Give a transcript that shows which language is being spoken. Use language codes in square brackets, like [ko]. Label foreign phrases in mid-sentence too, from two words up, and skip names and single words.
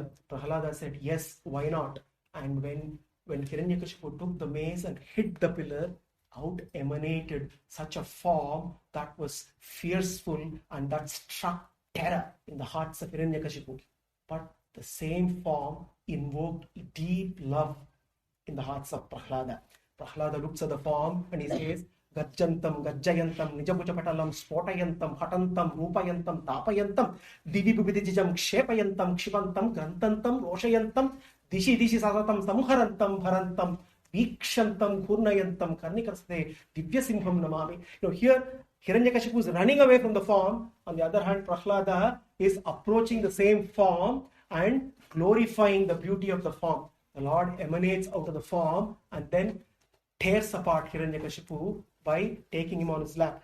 [en] Prahlada said, yes, why not? And when Hiranyakashipu took the mace and hit the pillar, out emanated such a form that was fearful and that struck terror in the hearts of Hiranyakashipu. But the same form invoked deep love in the hearts of Prahlada. Prahlada looks at the form and he says, [sa] Gajjantam, Gajjayantam, Nijabuchapatalam, Spotayantam, Hatantam, Rupayantam, Tapayantam, Divibubidijam, Kshepayantam, Kshivantam, Grantantam, Roshayantam, Dishi Sasatam, Samuharantam, Bharantam, Vikshantam, Kurnayantam, Karnikarste, Divyasimham Namami. [en] Here Hiranyakashipu is running away from the form. On the other hand, Prahlada is approaching the same form and glorifying the beauty of the form. The Lord emanates out of the form and then tears apart Hiranyakashipu by taking him on his lap.